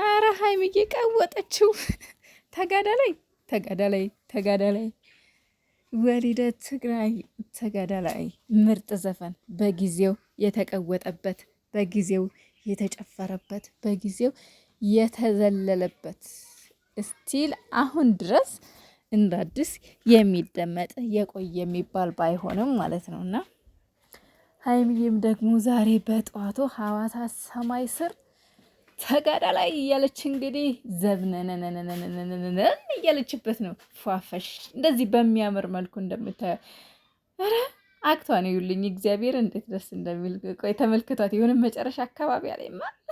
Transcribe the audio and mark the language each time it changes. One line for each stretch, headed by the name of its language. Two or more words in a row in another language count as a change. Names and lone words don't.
Amharic: ሀይሚዬ ቀወጠችው። ተጋዳላይ ተጋዳላይ ተጋዳላይ ወሊደ ትግራይ ተጋዳላይ ምርጥ ዘፈን በጊዜው የተቀወጠበት በጊዜው የተጨፈረበት በጊዜው የተዘለለበት ስቲል አሁን ድረስ እንደ አዲስ የሚደመጥ የቆየ የሚባል ባይሆንም ማለት ነው። እና ሀይሚዬም ደግሞ ዛሬ በጠዋቱ ሐዋሳ ሰማይ ስር ተጋዳላይ እያለች እንግዲህ ዘብነነነነነነነ እያለችበት ነው። ፏፈሽ እንደዚህ በሚያምር መልኩ እንደምታየው ኧረ አክቷን ይውልኝ እግዚአብሔር እንዴት ደስ እንደሚል ቆይ ተመልክቷት። የሆነ መጨረሻ አካባቢ አለማ